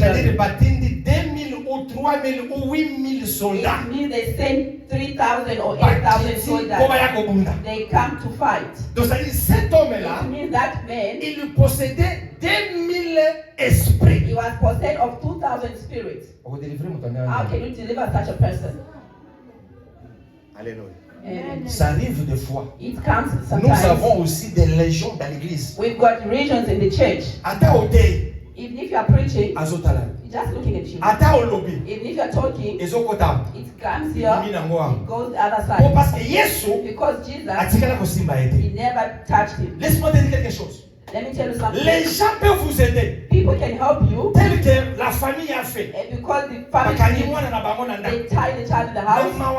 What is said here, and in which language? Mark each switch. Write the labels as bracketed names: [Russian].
[French] c'est-à-dire [Lingala] batindi [French] 2000 ou 3000 ou 8000 soldats. [English] It means they send 3000 or 8000 soldiers. They come to fight. [French] Donc ça dit cet homme-là, [English] it means that man, [French] il possédait 2000 esprits. [English] He was possessed of 2000 spirits. How can you deliver such a person? Alléluia. Amen. [French] Ça arrive des fois. [English] It comes sometimes. [French] Nous avons aussi des légions dans l'église. [English] We've got regions in the church. Even if you are preaching, it's just looking at you. Even if you are talking, it comes here, it goes the other side. Because Jesus, he never touched him. [French] Laisse-moi te dire quelque chose. [English] Let me tell you something. [French] Les gens peuvent vous aider. [English] People can help you. [French] Tel que la famille a fait. [English] And because the family, they tie the child in the house.